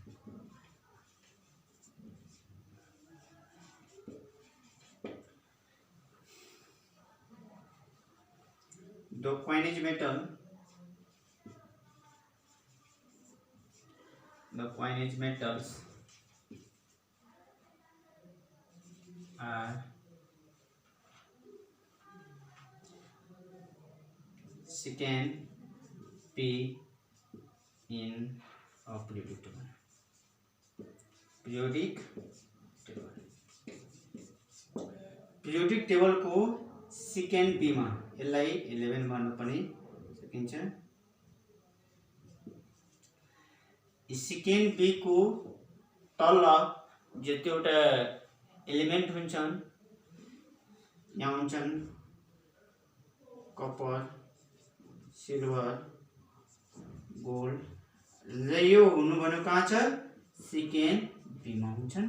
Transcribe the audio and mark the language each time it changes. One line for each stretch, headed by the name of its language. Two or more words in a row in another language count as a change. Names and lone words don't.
English: The coinage metals are second P in a periodic table. Periodic table
Nepali: को
English: second P
Nepali: में यसलाई 11 भन्न पनि सकिन्छ।
English: second P
Nepali: को तल जतिवटा एलिमेंट हुन्छन् यहाँ हुन्छन् कपर, सिल्भर, गोल्ड र यो हुनु भनेको कहाँ छ
English: second P
Nepali: मा हुन्छन्।